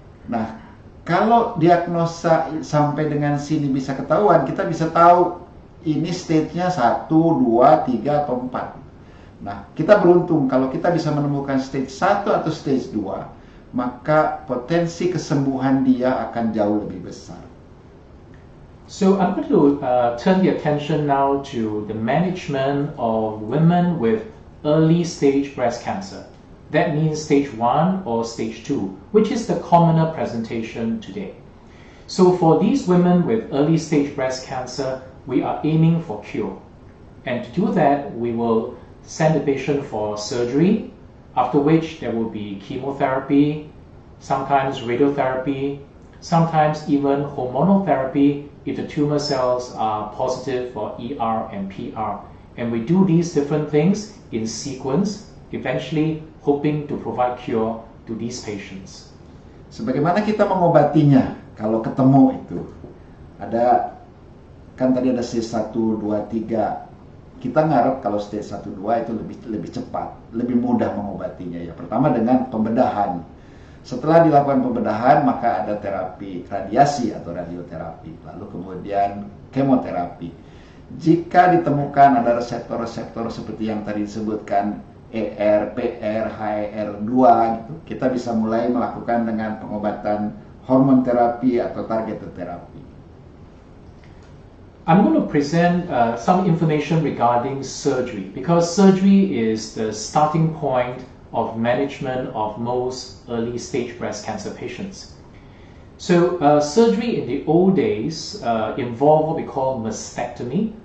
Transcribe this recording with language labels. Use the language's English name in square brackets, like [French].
[Indonesian] Nah, kalau diagnosa sampai dengan sini bisa ketahuan, kita bisa tahu ini stage-nya 1, 2, 3, atau 4. Nah, kita beruntung kalau kita bisa menemukan stage 1 atau stage 2, maka potensi kesembuhan dia akan jauh lebih besar. [English] So I'm going to turn the attention now to the management of women with early stage breast cancer. That means stage 1 or stage 2, which is the commoner presentation today. So for these women with early stage breast cancer, we are aiming for cure. And to do that, we will send the patient for surgery, after which there will be chemotherapy, sometimes radiotherapy, sometimes even hormonal therapy if the tumor cells are positive for ER and PR. And we do these different things in sequence, eventually hoping to provide cure to these patients. [Indonesian] Sebagaimana kita mengobatinya kalau ketemu itu? Ada, kan tadi ada stage 1, 2, 3. Kita ngarep kalau stage 1, 2 itu lebih cepat, lebih mudah mengobatinya ya. Pertama dengan pembedahan. Setelah dilakukan pembedahan, maka ada terapi radiasi atau radioterapi, lalu kemudian kemoterapi. Jika ditemukan ada reseptor-reseptor seperti yang tadi disebutkan, ER, PR, HER2 gitu, kita bisa mulai melakukan dengan pengobatan hormon terapi atau targeted terapi. [English] I'm going to present some information regarding surgery, because surgery is the starting point of management of most early stage breast cancer patients. So surgery in the old days involved what we call mastectomy.